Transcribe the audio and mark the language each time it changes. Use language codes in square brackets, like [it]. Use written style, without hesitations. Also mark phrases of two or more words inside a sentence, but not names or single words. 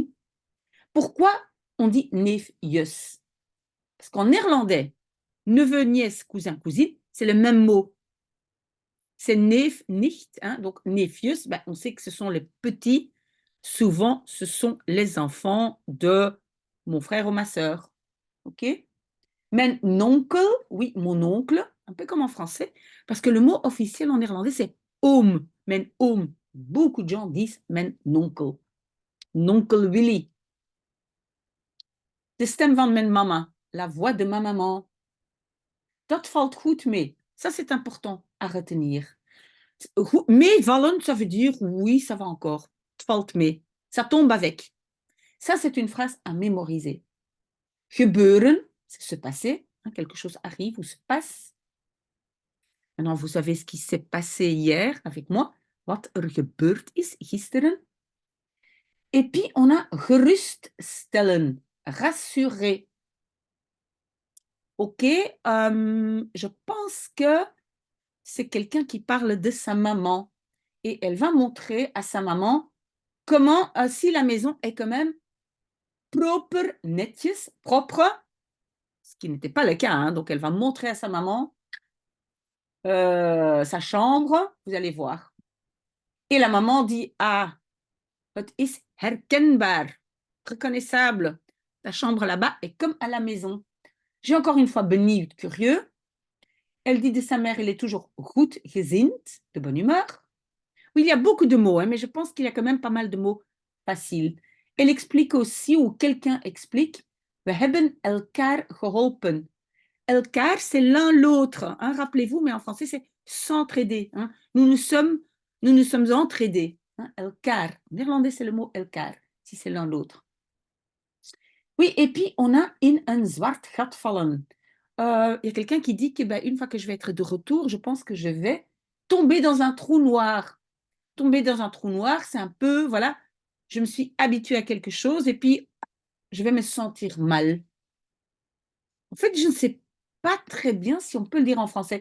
[fr] Pourquoi on dit neefjes? Parce qu'en néerlandais, neveu, nièce, cousin, cousine, c'est le même mot. C'est [nl] neef, nicht, [fr] hein, donc nephews, ben, on sait que ce sont les petits. Souvent, ce sont les enfants de mon frère ou ma sœur. OK? [nl] Mijn onkel, [fr] oui, mon oncle, un peu comme en français, parce que le mot officiel en néerlandais, c'est oom. [nl] Mijn oom. [fr] Beaucoup de gens disent [nl] mijn onkel. Nonkel Willy. De stem van mijn mama. [fr] La voix de ma maman. [nl] Dat valt goed mee. [fr] Ça, c'est important à retenir. Meevallen, ça veut dire oui, ça va encore. [nl] Het valt mee. [fr] Ça tombe avec. Ça, c'est une phrase à mémoriser. Gebeuren, c'est se passer. Hein, quelque chose arrive ou se passe. Maintenant, vous savez ce qui s'est passé hier avec moi. [nl] Wat er gebeurd is gisteren. [fr] Et puis, on a geruststellen. Rassurer. OK, je pense que c'est quelqu'un qui parle de sa maman. Et elle va montrer à sa maman comment, si la maison est quand même [nl] proper, netjes, [fr] propre, ce qui n'était pas le cas, hein, donc elle va montrer à sa maman sa chambre, vous allez voir. Et la maman dit, ah, [nl] het is herkenbaar, [fr] reconnaissable, la chambre là-bas est comme à la maison. J'ai encore une fois benieuwd, curieux. Elle dit de sa mère, elle est toujours [nl] goed gezind, [fr] de bonne humeur. Oui, il y a beaucoup de mots, hein, mais je pense qu'il y a quand même pas mal de mots faciles. Elle explique aussi, ou quelqu'un explique, [nl] we hebben elkaar geholpen. Elkaar, [fr] c'est l'un l'autre. Hein, rappelez-vous, mais en français, c'est s'entraider. Hein. Nous nous sommes entraidés. Hein, elkaar. En néerlandais, c'est le mot elkaar, si c'est l'un l'autre. Oui, et puis on a [nl] in een zwart gat vallen. [fr] Il y a quelqu'un qui dit que une fois que je vais être de retour, je pense que je vais tomber dans un trou noir. Tomber dans un trou noir, c'est un peu, voilà, je me suis habituée à quelque chose et puis je vais me sentir mal. En fait, je ne sais pas très bien si on peut le dire en français.